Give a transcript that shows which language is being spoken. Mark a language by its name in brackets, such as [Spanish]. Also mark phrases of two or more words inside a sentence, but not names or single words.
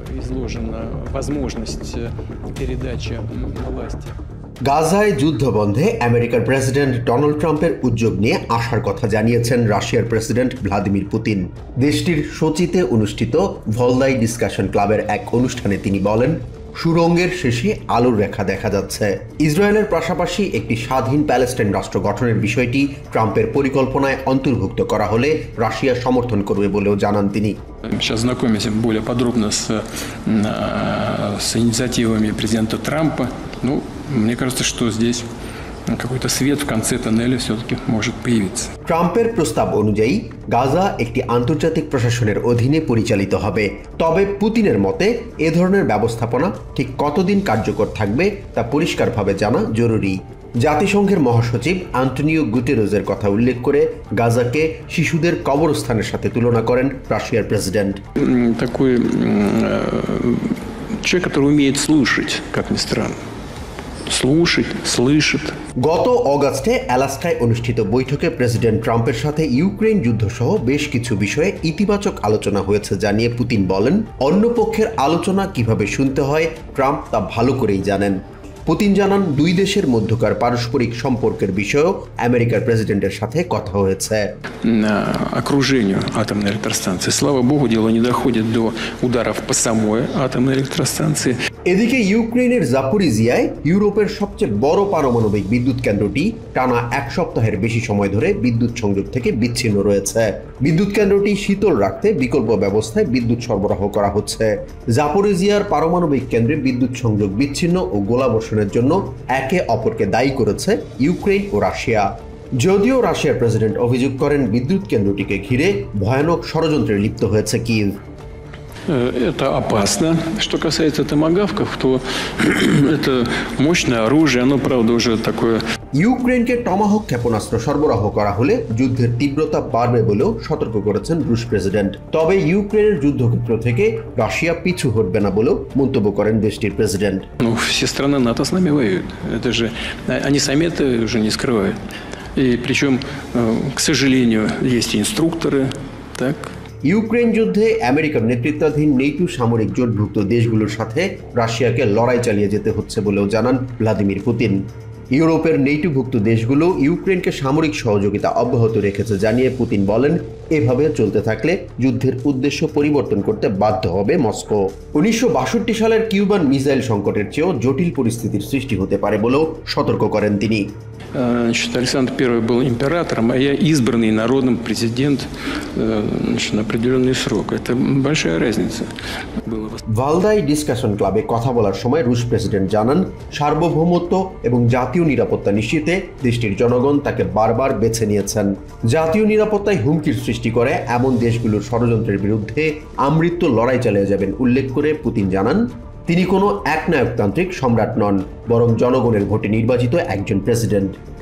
[Russian] изложена возможность передачи власти. [Bangla] গাজায় যুদ্ধ বন্ধে আমেরিকার প্রেসিডেন্ট ডোনাল্ড ট্রাম্পের উদ্যোগ নিয়ে আশার কথা জানিয়েছেন রাশিয়ার প্রেসিডেন্ট ভ্লাদিমির পুতিন। দেশটির সোচিতে অনুষ্ঠিত ভলদাই ডিসকাশন ক্লাবের এক অনুষ্ঠানে তিনি বলেন, সুড়ঙ্গের শেষে আলোর রেখা দেখা যাচ্ছে। ইসরায়েলের পাশাপাশি একটি স্বাধীন প্যালেস্টাইন রাষ্ট্র গঠনের বিষয়টি ট্রাম্পের পরিকল্পনায় অন্তর্ভুক্ত করা হলে রাশিয়া সমর্থন করবে বলেও জানান তিনি। [Russian] Сейчас знакомимся более подробно с инициативами президента Трампа. Ну, мне кажется, что здесь какой-то свет в конце тоннеля все-таки может появиться. [Bangla] ট্রাম্পের প্রস্তাব অনুযায়ী গাজা একটি আন্তর্জাতিক প্রশাসনের অধীনে পরিচালিত হবে। তবে পুতিনের মতে এ ধরনের ব্যবস্থাপনা ঠিক কতদিন কার্যকর থাকবে তা পরিষ্কারভাবে জানা জরুরি। জাতিসংঘের মহাসচিব আন্তোনিও গুতেরেসের কথা উল্লেখ করে গাজাকে শিশুদের কবরস্থানের সাথে তুলনা করেন রাশিয়ার প্রেসিডেন্ট। [Russian] Такой человек, который умеет слушать, как ни странно. слышит. [Bangla] গত অগাস্টে অ্যালাস্কায় অনুষ্ঠিত বৈঠকে প্রেসিডেন্ট ট্রাম্পের সাথে ইউক্রেন যুদ্ধ সহ বেশ কিছু বিষয়ে ইতিবাচক আলোচনা হয়েছে জানিয়ে পুতিন বলেন, অন্য পক্ষের আলোচনা কিভাবে শুনতে হয় ট্রাম্প তা ভালো করেই জানেন। পুতিন জানান, দুই দেশের মধ্যকার পারস্পরিক সম্পর্কের বিষয়েও আমেরিকার প্রেসিডেন্টের সাথে কথা হয়েছে। [Russian] Окружению атомной электростанции. Слава богу, дело не доходит до ударов по самой атомной электростанции. [Bangla] এদিকে ইউক্রেনের জাপোরিজিয়ায় ইউরোপের সবচেয়ে বড় পারমাণবিক বিদ্যুৎ কেন্দ্রটি টানা এক সপ্তাহের বেশি সময় ধরে বিদ্যুৎ সংযোগ থেকে বিচ্ছিন্ন রয়েছে। বিদ্যুৎ কেন্দ্রটি শীতল রাখতে বিকল্প ব্যবস্থায় বিদ্যুৎ সরবরাহ করা হচ্ছে। জাপোরিজিয়ার পারমাণবিক কেন্দ্রে বিদ্যুৎ সংযোগ বিচ্ছিন্ন ও গোলাবর্ষণের জন্য একে অপরকে দায়ী করেছে ইউক্রেন ও রাশিয়া। যদিও রাশিয়ার প্রেসিডেন্ট অভিযোগ করেন বিদ্যুৎ কেন্দ্রটিকে ঘিরে ভয়ানক ষড়যন্ত্রে লিপ্ত হয়েছে কিয়েভ। [Russian] Это опасно. Что касается томагавков, то это мощное оружие, оно, правда, уже такое... [Bangla] ইউক্রেনকে টমাহক ক্ষেপণাস্ত্র সরবরাহ করা হলে যুদ্ধের তীব্রতা বাড়বে বলেও সতর্ক করেছেন রুশ প্রেসিডেন্ট। তবে ইউক্রেনের যুদ্ধক্ষেত্র থেকে রাশিয়া পিছু হটবে না বলেও মন্তব্য করেন দেশটির প্রেসিডেন্ট। [Russian] Ну, все страны НАТО с нами воюют. Это же... Они сами это уже не скрывают. И причем, к сожалению, есть инструкторы, так... [Bangla] ইউক্রেন যুদ্ধে আমেরিকার নেতৃত্বাধীন নেটো সামরিক জোটভুক্ত দেশগুলোর সাথে রাশিয়াকে লড়াই চালিয়ে যেতে হচ্ছে বলেও জানান ভ্লাদিমির পুতিন। ইউরোপের নেটোভুক্ত দেশগুলো ইউক্রেনকে সামরিক সহযোগিতা অব্যাহত রেখেছে জানিয়ে পুতিন বলেন, এভাবে চলতে থাকলে যুদ্ধের উদ্দেশ্য পরিবর্তন করতে বাধ্য হবে মস্কো। 1962 সালের [English] Cuban missile [Bangla] সংকটের চেয়েও জটিল পরিস্থিতির সৃষ্টি হতে পারে বলেও সতর্ক করেন তিনি। [Russian] Значит, Александр I был императором, а я избранный народом президент, значит, на определенный срок. Это большая разница. [Bangla] ভালদাই ডিসকাশন ক্লাবে কথা বলার সময় রুশ প্রেসিডেন্ট জানান, সার্বভৌমত্ব এবং জাতীয় নিরাপত্তা নিশ্চিতে দেশটির জনগণ তাকে বারবার বেছে নিয়েছেন। জাতীয় নিরাপত্তায় হুমকির সৃষ্টি করে এমন দেশগুলোর ষড়যন্ত্রের বিরুদ্ধে আমৃত্যু লড়াই চালিয়ে যাবেন উল্লেখ করে পুতিন জানান, তিনি কোনো একনায়কতান্ত্রিক সম্রাট নন, বরং জনগণের ভোটে নির্বাচিত একজন প্রেসিডেন্ট।